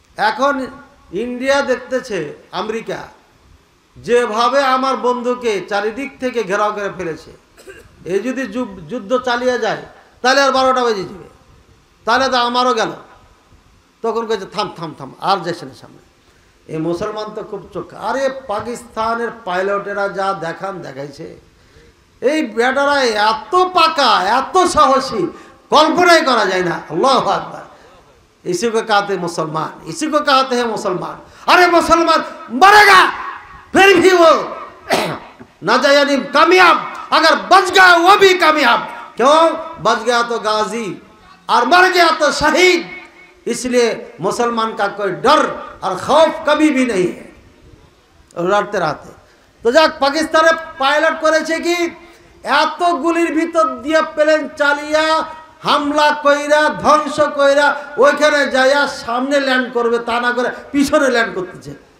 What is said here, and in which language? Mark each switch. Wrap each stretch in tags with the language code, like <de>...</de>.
<bn>এখন ইন্ডিয়া দেখতেছে আমেরিকা যেভাবে আমার বন্ধুকে চারিদিক থেকে ঘেরাও করে ফেলেছে, এই যদি যুদ্ধ চালিয়ে যায় তাহলে আর 12টা বেজে যাবে, তাহলে তো আমারও গেল। তখন কয়েছে থাম থাম থাম, আর যাচ্ছে না সামনে। এই মুসলমান তো খুব চোখ। আরে পাকিস্তানের পাইলটেরা যা দেখাইছে, এই বেটারা এত পাকা, এত সাহসী, কল্পনাই করা যায় না। আল্লাহু আকবার।</bn> <hi>इसी को कहते हैं मुसलमान, इसी को कहते हैं मुसलमान। अरे मुसलमान मरेगा फिर भी वो ना जाए, यानी कामयाब। अगर बच गया वो भी कामयाब। क्यों? बच गया तो गाजी और मर गया तो शहीद। इसलिए मुसलमान का कोई डर और खौफ कभी भी नहीं है, लड़ते रहते। तो</hi> <bn>যাক, পাকিস্তানে পাইলট করেছে কি, এত গুলির ভিতর দিয়ে প্লেন চালিয়া হামলা কইরা ধ্বংস কইরা ওইখানে যাইয়া সামনে ল্যান্ড করবে, তা না করে পিছনে ল্যান্ড করতেছে।</bn>